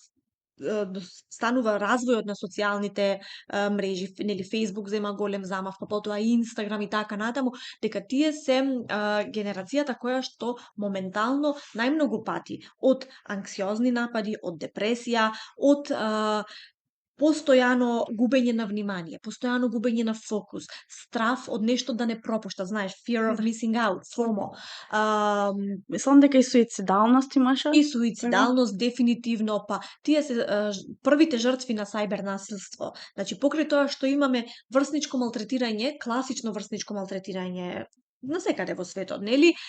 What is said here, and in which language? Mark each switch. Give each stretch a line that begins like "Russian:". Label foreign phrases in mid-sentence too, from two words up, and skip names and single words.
Macedonian: станува развојот на социјалните мрежи, нели Facebook зема голем замав, па потоа Инстаграм и така натаму, дека тие се генерацијата која што моментално најмногу пати од анксиозни напади, од депресија, од постојано губење на внимание, постојано губење на фокус, страф од нешто да не пропушта, знаеш,
English: fear of missing out, FOMO.
Macedonian: Мислам дека и суицидалност имаше. И суицидалност дефинитивно, па тие се првите жртви на сајбер насилство. Значи покрај тоа што имаме врсничко малтретирање, класично врсничко малтретирање насекаде во светот, нели?